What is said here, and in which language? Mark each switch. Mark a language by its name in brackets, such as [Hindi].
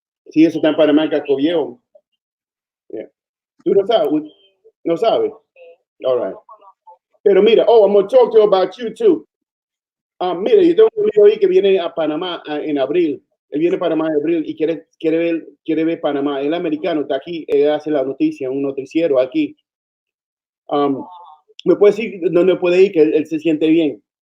[Spanish] Sí, eso está en Panamá, en Casco Viejo. Yeah. ¿Tú no sabes? ¿No sabes? All right. Pero mira, [English] I'm going to talk to you about you too. [Spanish] Mira, yo tengo un amigo ahí que viene a Panamá en abril. Él viene a Panamá en abril y quiere ver Panamá. Él americano, está aquí, él hace la noticia, un noticiero aquí. ¿Me puede decir dónde puede ir que él se siente bien?